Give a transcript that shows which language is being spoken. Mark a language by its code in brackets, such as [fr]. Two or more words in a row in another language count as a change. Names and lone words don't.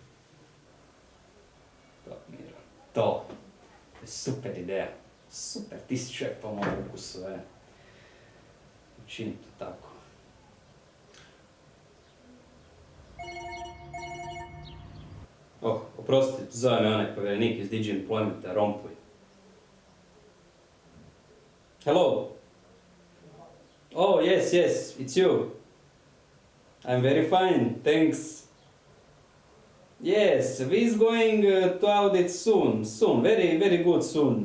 [hr] To, Miro, to je super ideja. Super, ti si čovjek po mom ukusu, Učini to tako. Oprosti, zove me onaj povjerenik iz DG Employmenta, Rompuy. [en] Hello? Oh, yes, it's you. I'm very fine, thanks. Yes, we is going to audit soon, very, very good soon.